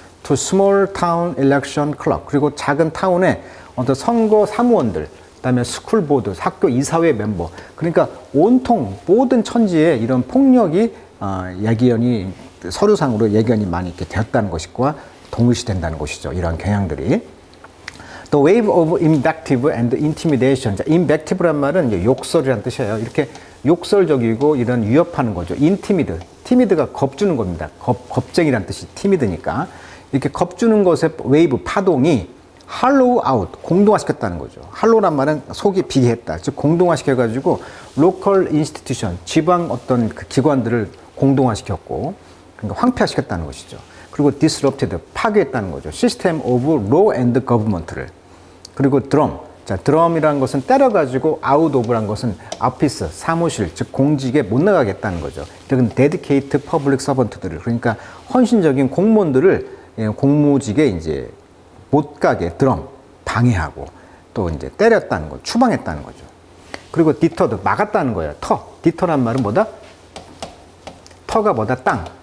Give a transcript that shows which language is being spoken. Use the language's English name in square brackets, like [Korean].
[English] to small town election clerk, [Korean] 그리고 작은 타운의 어떤 선거 사무원들, 그다음에 스쿨 보드, 학교 이사회 멤버. 그러니까 온통 모든 천지에 이런 폭력이 예견이 서류상으로 예견이 많이 이렇게 되었다는 것과 동일시된다는 것이죠. 이런 경향들이. [English] The wave of invective and intimidation. [Korean] 자, invective란 말은 이제 욕설이라는 뜻이에요. 이렇게 욕설적이고 이런 위협하는 거죠. intimid, timid가 겁주는 겁니다. 겁쟁이라는 뜻이 timid니까. 이렇게 겁주는 것의 웨이브, 파동이 [English] hollow out, [Korean] 공동화시켰다는 거죠. hollow란 말은 속이 비했다. 즉 공동화시켜가지고 [English] local institution, [Korean] 지방 어떤 그 기관들을 공동화시켰고, 그러니까 황폐화시켰다는 것이죠. 그리고 disrupted, 파괴했다는 거죠. [English] system of law and government를. [Korean] 그리고 drum, 자, 드럼이라는 것은 때려가지고 [English] out of [Korean] 란 것은 office, 사무실, 즉 공직에 못 나가겠다는 거죠. 이건 [English] dedicate public servant [Korean] 들을, 그러니까 헌신적인 공무원들을 공무직에 이제 못 가게 드럼, 방해하고 또 이제 때렸다는 거, 추방했다는 거죠. 그리고 deterred, 막았다는 거예요. deter란 말은 뭐다? 터가 뭐다? 땅.